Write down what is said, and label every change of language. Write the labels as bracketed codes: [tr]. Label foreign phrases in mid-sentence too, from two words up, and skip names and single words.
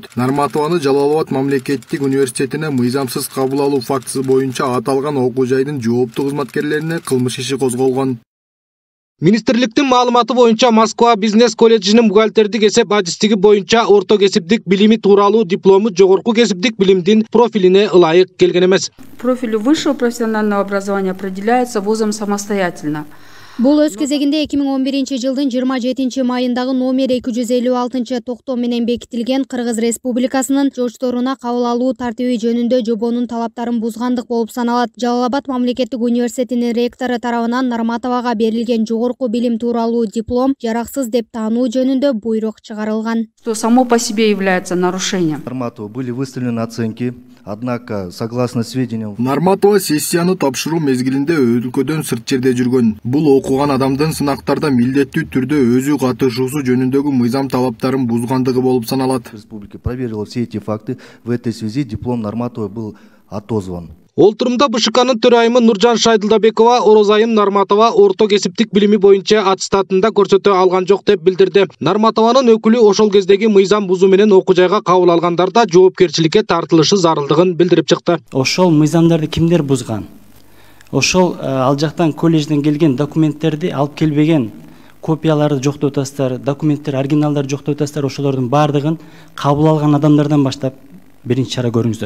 [ky] Нарматованы Жалал-Абад мамлекеттик университетине мыйзамсыз кабыл алуу фактысы боюнча аталган окуу жайдын жооптуу кызматкерлерине кылмыш иши козголгон. Министрликтин маалыматы боюнча Москва бизнес колледжинин бухгалтердик эсеп адистиги боюнча орто кесиптик билими тууралуу диплому жогорку кесиптик билимдин профилине ылайык келген эмес. [ru] Профиль высшего профессионального образования определяется вузом самостоятельно. [ky] Бул өз кезегинде 2011-жылдын 27 майындагы номер 256 токтом менен бекитилген Кыргыз Республикасынын жочторуна кабыл алуу тартиби жөнүндө жобонун талаптарын бузгандык болуп саналат. Жалал-Абад мамлекеттик университетинин ректору тарабынан Нарматовага берилген жогорку билим тууралуу диплом жараксыз деп таануу жөнүндө буйрук чыгарылган. [ru] Что само по себе является нарушением. Нарматову были выставлены оценки. Однако, согласно сведениям, [ky] Нарматова сессияны тапшыруу мезгилинде өлкөдөн сырт жерде жүргөн. Бул окуган адамдын сынактарда милдеттүү түрдө өзү катышуусу жөнүндөгү мыйзам талаптарын бузгандыгы болуп саналат. [ru] Республика проверила все эти факты. В этой связи диплом Нарматовой был отозван. [ky] Олтурумда БШКнын төрайымы Нуржан Шайдылдабекова Орозайым Нарматова орто кесиптик билими боюнча аттестатында көрсөтө алган жок деп билдирди. Нарматованын өкүлү ошол кездеги мыйзам бузуу менен окуу жайга кабыл алгандарда жоопкерчиликке тартылышы зарылдыгын билдирип чыкты. Ошол мыйзамдарды кимдер бузган? Ошол ал жактан колледжден келген документтерди алып келбеген, копияларды жоктоп атасыздар, документтер, оригиналдарды жоктоп атасыздар, ошолордун баардыгын кабыл алган адамдардан баштап биринчи чара көрүңүздөр.